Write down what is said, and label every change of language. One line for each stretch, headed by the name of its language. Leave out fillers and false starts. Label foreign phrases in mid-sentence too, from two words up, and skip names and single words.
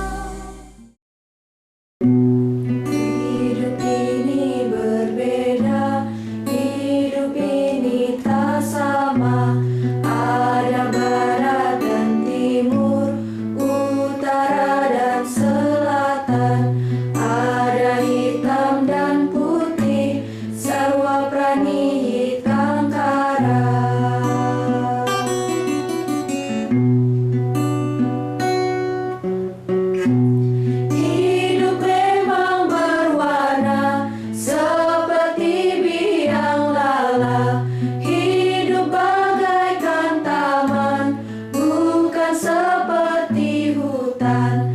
Indonesian: Hidup ini berbeda, hidup ini tak sama. Ada barat dan timur, utara dan selatan. Ada hitam dan putih,
Sanskrit: sarwa prani hitam kara.
Indonesian: Hidup memang berwarna seperti biang lala. Hidup bagaikan taman, bukan seperti hutan.